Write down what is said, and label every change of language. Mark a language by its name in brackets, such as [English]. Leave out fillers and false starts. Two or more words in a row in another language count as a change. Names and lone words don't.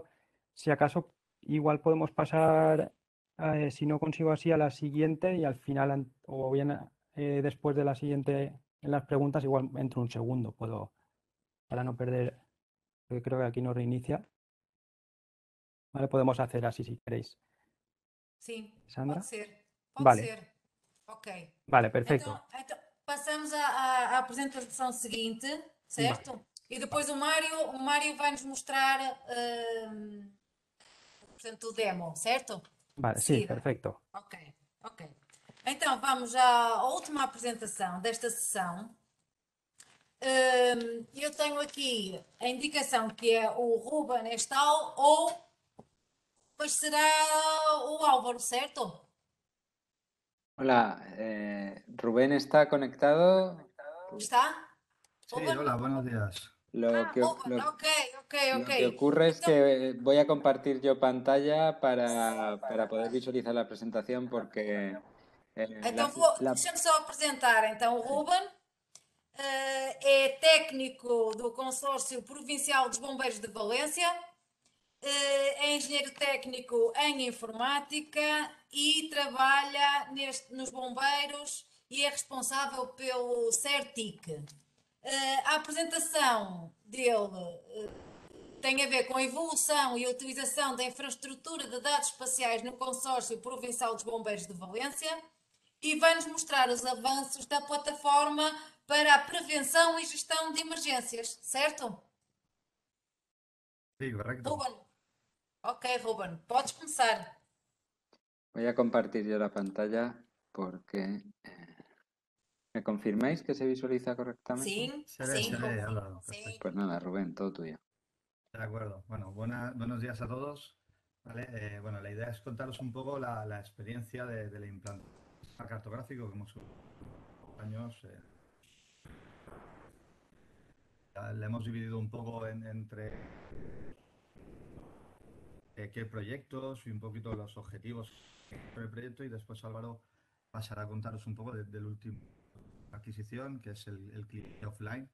[Spanish] Si acaso, igual podemos pasar, si no consigo así, a la siguiente y al final, o bien después de la siguiente, en las preguntas, igual entro un segundo, para no perder, porque creo que aquí no reinicia. Vale, podemos hacer así si queréis. [Portuguese] Sim, pode Sandra. ser. Pode Vale, ser. Ok. [Spanish] vale, perfecto. [Portuguese] Então passamos à apresentação seguinte, Vale, certo? E depois o Mário vai nos mostrar, portanto, o demo, certo? vale, De sí, seguida. perfecto. Ok, ok. Então vamos à última apresentação desta sessão. Eu tenho aqui a indicação que é o Ruben Estal ou pois será o Álvaro, certo? [Spanish] Hola, Rubén está conectado. [Portuguese] Está? [Spanish] Sí, Ruben? hola, buenos días. Lo que, [Portuguese] Ruben, ok, ok, ok. [Spanish] lo que ocurre es [Portuguese] Então, [Spanish] que voy a compartir yo pantalla para poder visualizar la presentación porque [Portuguese] então deixa-me só apresentar então o sí. Ruben. É técnico do Consórcio Provincial dos Bombeiros de Valência, é engenheiro técnico em informática e trabalha nos bombeiros e é responsável pelo CERTIC. A apresentação dele tem a ver com a evolução e a utilização da infraestrutura de dados espaciais no Consórcio Provincial dos Bombeiros de Valência e vai-nos mostrar os avanços da plataforma para a prevenção e gestão de emergências, certo? [Spanish] Sí, correcto. [Portuguese] Ruben. Ok, Ruben, podes começar. [Spanish] Voy a compartir yo la pantalla porque ¿me confirmáis que se visualiza correctamente? [Portuguese] Sim, [Spanish] Se ve, [Portuguese] sim, Álvaro. sim. [Spanish] Perfecto. Pues nada, Rubén, todo tuyo. De acuerdo. Bueno, buenos días a todos. ¿Vale? Bueno, la idea es contaros un poco la experiencia de la implantación cartográfico que hemos hecho años. Le hemos dividido un poco entre qué proyectos y un poquito los objetivos del proyecto y después Álvaro pasará a contaros un poco del último adquisición, que es el cliente offline.